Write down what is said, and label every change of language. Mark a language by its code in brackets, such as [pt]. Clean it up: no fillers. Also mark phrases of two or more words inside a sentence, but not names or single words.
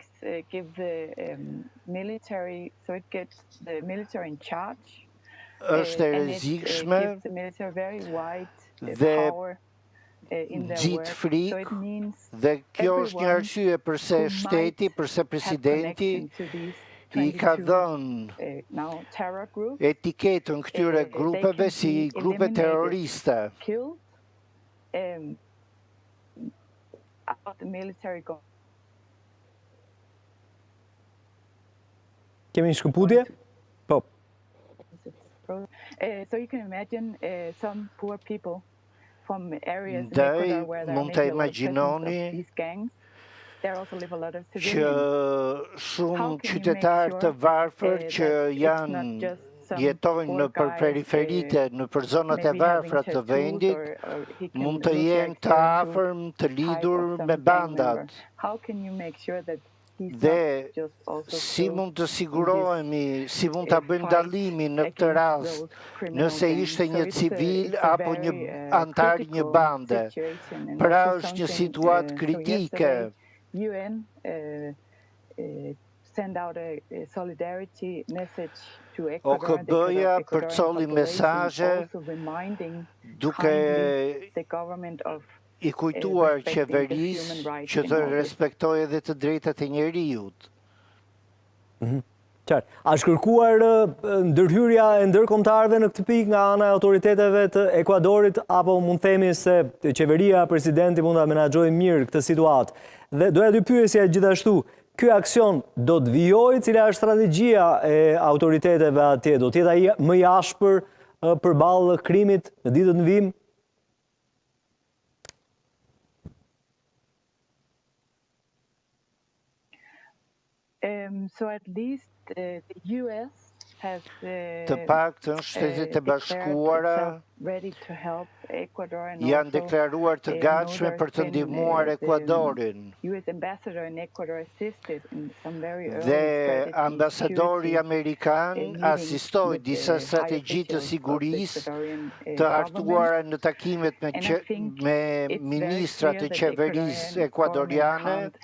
[sq] është e rrezikshme dhe nxit frikë, dhe kjo është një arsye pse shteti, pse presidenti i ka dhënë etiketën këtyre grupeve si grupe terroriste. Kemi një shkëputje? Po. [en] So you can imagine some poor people from areas in Ecuador where there may be a lot of presence of these gangs. [sq] Që shumë qytetarë të varfër që janë jetojnë në periferitë, në zonat e varfra të vendit, mund të jenë të afërm, të lidhur me bandat. Dhe si mund të sigurohemi, si mund të bëjmë dallimin në këtë rast, nëse ishte një civil apo një antar një bande. Pra është një situatë kritike. [en] UN send out a solidarity message to Ecuador. [sq] OKB-ja përcolli mesazhe duke i kujtuar qeverisë që të respektojë edhe të drejtat e njerëzit. Qartë. A shkërkuar ndërhyrja e ndërkombëtarëve në këtë pikë nga ana e autoriteteve të Ekuadorit, apo mund themi se qeveria, presidenti mund ta menaxhojë mirë këtë situatë? Dhe doja dy pyesja gjithashtu, ky aksion do të vijojë, cila është strategjia e autoriteteve atje? Do të jetë ai më i ashpër përballë krimit në ditët në vim? [en] So at least the US [sq] Të paktën Shtetet e Bashkuara janë deklaruar të gatshme për të ndihmuar Ekuadorin. Dhe ambasadori amerikan asistoi disa strategji të sigurisë të hartuara në takimet me ministrat të qeverisë ekuadoriane.